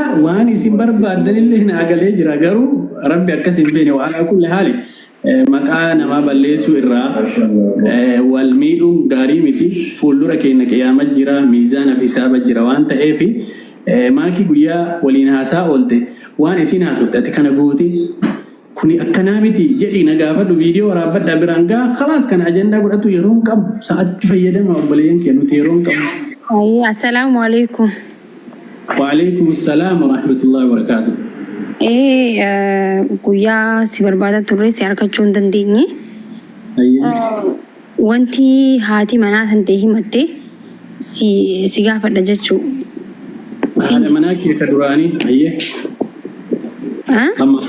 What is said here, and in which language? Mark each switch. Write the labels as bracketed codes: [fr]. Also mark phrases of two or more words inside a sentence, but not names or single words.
[om] waan isin barbaadanillee na agalee jira garuu rabbi akkas hin feene waan kulli haali maqaa namaa balleessuu irraa wal miidhuun gaarii miti fuuldura keenya qiyaama jira miizaana fi hisaaba jira waan ta'eef maakii guyyaa waliin haasaa oolte waan isin haasofte ati kana goote kuni akkanaa miti jedhii na gaafadhu viidiyoo waraabadhaa biraan gaa khalaas kana ajandaa godhatu yeroon qabu sa'aatti fayyadama obboleeyyan kee nuti yeroon qabu. [ar] السلام عليكم. وعليكم السلام ورحمة الله وبركاته. [om] Guyyaa si barbaada turre si argachuu hin dandeenye. Wanti haati manaa tantee himatte si gaafadha jechuu. Haadha manaa kee ka duraanii ayyee. Amma.